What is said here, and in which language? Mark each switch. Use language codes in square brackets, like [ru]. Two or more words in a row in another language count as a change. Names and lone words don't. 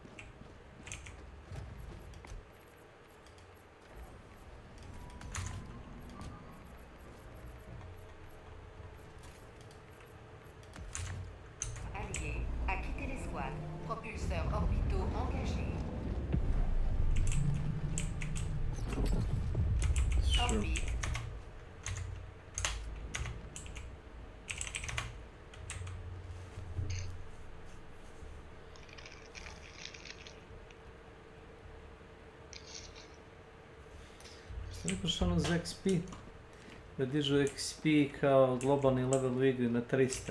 [fr] Allié a quitté l'escouade. Propulseurs orbitaux engagés. Orbite. [hr] Što je prošao ono za XP? Da dižu XP kao globalni level u igri na 300.